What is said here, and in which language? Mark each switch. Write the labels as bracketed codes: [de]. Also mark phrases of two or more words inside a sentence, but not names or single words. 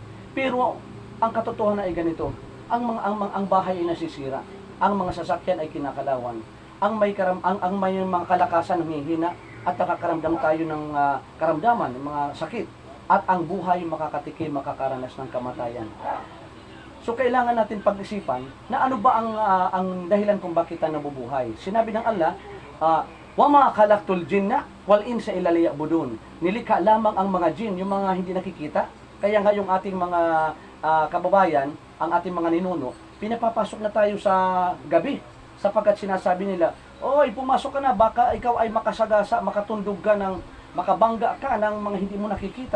[tl] Pero ang katotohanan ay ganito, ang bahay ay nasisira, ang mga sasakyan ay kinakalawan, ang may mga kalakasan humihina at nakakaramdam tayo ng karamdaman, ng mga sakit, at ang buhay makakatikim, makakaranas ng kamatayan. So kailangan natin pag-isipan na ano ba ang dahilan kung bakit tayo nabubuhay. Sinabi ng Allah, [ar] وما خلقت الجن والإنس إلا ليعبدون. [tl] Nilikha lamang ang mga jin, yung mga hindi nakikita. Kaya nga yung ating mga kababayan, ang ating mga ninuno, pinapapasok na tayo sa gabi sapagkat sinasabi nila, oy, pumasok ka na, baka ikaw ay makasagasa, makatundog ka ng, makabangga ka ng mga hindi mo nakikita.